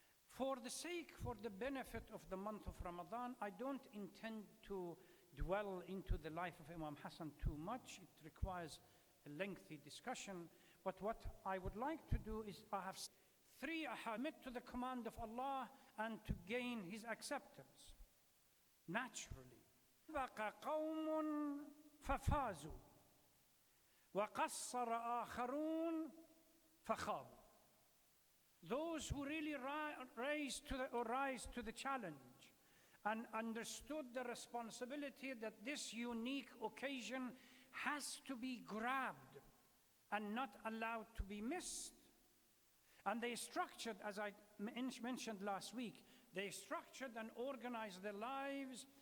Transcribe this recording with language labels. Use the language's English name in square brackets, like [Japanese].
[English] For the benefit of the month of Ramadan, I don't intend to dwell into the life of Imam Hassan too much. It requires a lengthy discussion. But what I would like to do is, I have three: submit to the command of Allah and to gain His acceptance. Naturally. [Arabic] بقى قوم ففازوا وقصر آخرون فخابوا. [English] Those who really rise to the challenge and understood the responsibility that this unique occasion has to be grabbed and not allowed to be missed. And they structured, as I mentioned last week, they structured and organized their lives